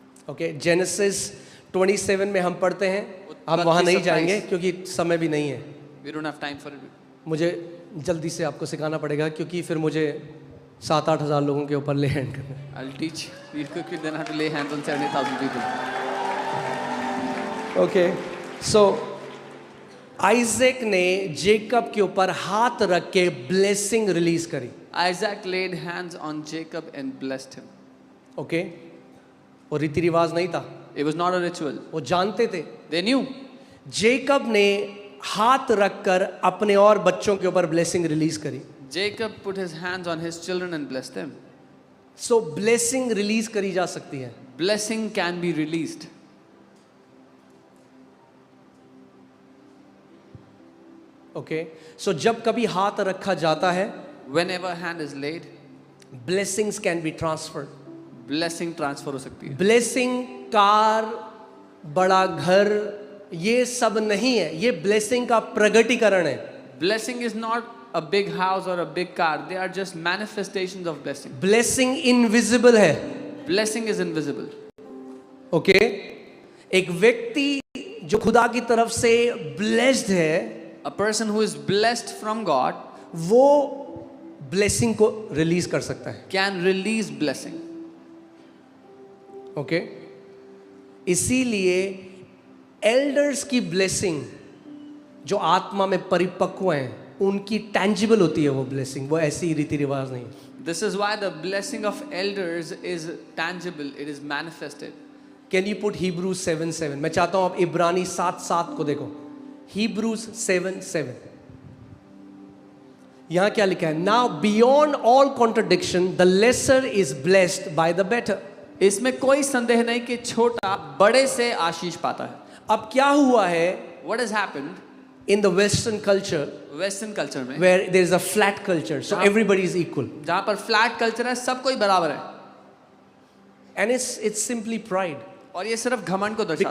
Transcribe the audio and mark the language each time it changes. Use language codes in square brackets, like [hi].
[hi] Okay, genesis 27 में हम पढ़ते हैं, हम वहां नहीं जाएंगे क्योंकि समय भी नहीं है. [en] We don't have time for it. [hi] मुझे जल्दी से आपको सिखाना पड़ेगा क्योंकि फिर मुझे 7-8 हज़ार लोगों के ऊपर ले हैंड करना. [en] I'll teach you quickly, then have to lay hands on 70,000 people. [hi] Okay, so Isaac ने जेकब के ऊपर हाथ रख के ब्लेसिंग रिलीज करी. [en] Isaac laid hands on Jacob and blessed him. [hi] Okay, वो रीति रिवाज नहीं था, [en] It was not a ritual. [hi] वो जानते थे. [en] They knew. [hi] जेकब ने हाथ रखकर अपने और बच्चों के ऊपर ब्लेसिंग रिलीज करी. [en] Jacob put his hands on his children and blessed them. [hi] So blessing release करी जा सकती है. [en] Blessing can be released. [hi] Okay, सो जब कभी हाथ रखा जाता है, [en] Whenever hand is laid, blessings can be transferred. [hi] blessing transfer हो सकती है. ब्लेसिंग कार, बड़ा घर, ये सब नहीं है, ये ब्लेसिंग का प्रगटीकरण है. [en] Blessing is not a big house or a big car. They are just manifestations of blessing. [hi] Blessing invisible है. [en] Blessing is invisible. [hi] ओके, एक व्यक्ति जो खुदा की तरफ से ब्लेस्ड है, [en] A person who is blessed from God [hi] वो ब्लेसिंग को रिलीज कर सकता है. [en] can release blessing. [hi] ओके, इसीलिए एल्डर्स की ब्लेसिंग जो आत्मा में परिपक्व हैं, उनकी टैंजिबल होती है वो ब्लेसिंग, वो ऐसी रीति रिवाज नहीं. [en] This is why the blessing of elders is tangible. It is manifested. Can you put [hi] Hebrews 7:7? मैं चाहता हूं आप इब्रानी 7:7 को देखो. [en] Hebrews 7:7. [hi] यहां क्या लिखा है? [en] Now beyond all contradiction, the lesser is blessed by the better. [hi] इसमें कोई संदेह नहीं कि छोटा बड़े से आशीष पाता है. अब क्या हुआ है [en] What has happened in the Western culture [hi] Western culture में, [en] where there is a flat culture, so everybody is equal, [hi] जहाँ पर फ्लैट कल्चर है, सब कोई बराबर है, [en] and it's simply pride. [hi] और ये सिर्फ घमंड को दर्शाता